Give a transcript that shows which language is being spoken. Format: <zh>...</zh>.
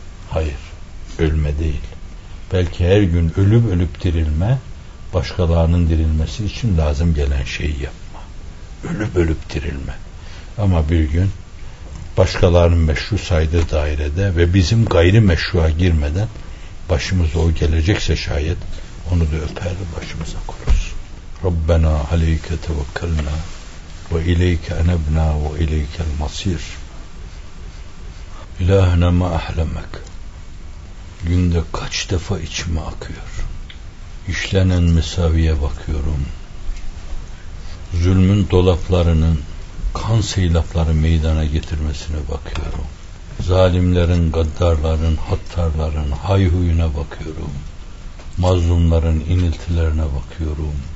<tr>Hayır, ölme değil. Belki her gün ölüp ölüp dirilme, başkalarının dirilmesi için lazım gelen şeyi yapma. Ölüp ölüp dirilme. Ama bir gün başkalarının meşru saydığı dairede ve bizim gayri meşrua girmeden başımıza o gelecekse şayet, onu da öper başımıza koruruz.</tr> <ar>Rabbena aleyke tevekkalna وإليك أنبنا وإليك المصير إلهنا ما أحلمك.</ar> <tr>Günde kaç defa içime akıyor, işlenen mesaviye bakıyorum, zulmün dolaplarının kan seylapları meydana getirmesine bakıyorum, zalimlerin, gaddarların, hattarların hayhuyuna bakıyorum, mazlumların iniltilerine bakıyorum.</tr>